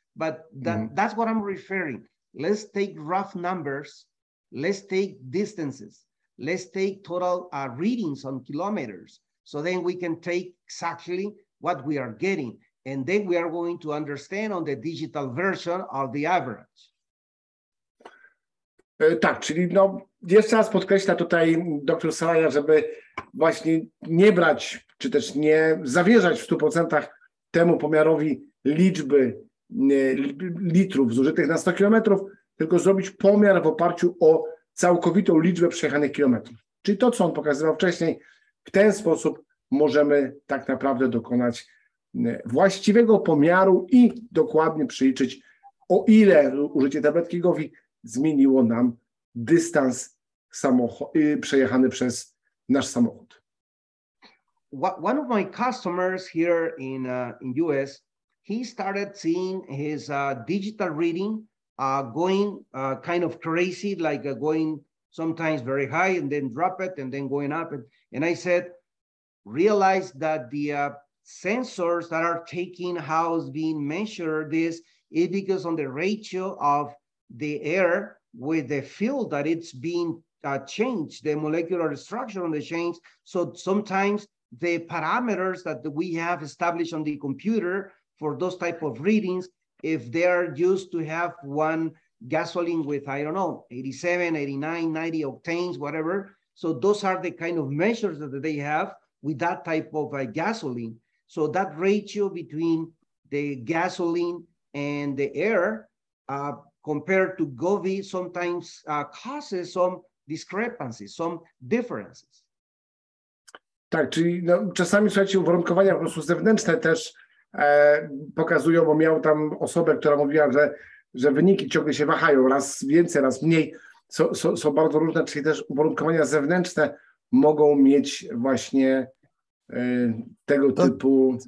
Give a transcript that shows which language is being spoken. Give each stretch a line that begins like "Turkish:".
English: But that's what I'm referring. Let's take rough numbers. Let's take distances. Let's take total readings on kilometers. So then we can take exactly what we are getting. And then we are going to understand on the digital version of the average.
Polish: Tak, czyli jeszcze raz podkreśla tutaj dr Saraya, żeby właśnie nie brać, czy też nie zawierzać w 100% temu pomiarowi liczby litrów zużytych na 100 kilometrów, tylko zrobić pomiar w oparciu o całkowitą liczbę przejechanych kilometrów. Czyli to, co on pokazywał wcześniej, w ten sposób możemy tak naprawdę dokonać właściwego pomiaru i dokładnie przeliczyć, o ile użycie tabletki Govi zmieniło nam dystans przejechany przez nasz samochód.
English: One of my customers here in US, he started seeing his digital reading going kind of crazy, like going sometimes very high and then drop it and then going up. And I said, realize that the sensors that are taking how it's being measured is because on the ratio of the air with the field that it's being changed, the molecular structure on the change. So sometimes the parameters that we have established on the computer for those type of readings, if they are used to have one gasoline with, I don't know, 87, 89, 90 octanes, whatever. So those are the kind of measures that they have with that type of gasoline. So that ratio between the gasoline and the air compared to Govi sometimes causes some discrepancies, some differences.
Polish: Tak, czyli czasami, słuchajcie, uwarunkowania po prostu zewnętrzne też pokazują, bo miał tam osobę, która mówiła, że wyniki ciągle się wahają, raz więcej, raz mniej, są bardzo różne, czyli też uwarunkowania zewnętrzne mogą mieć właśnie tego typu.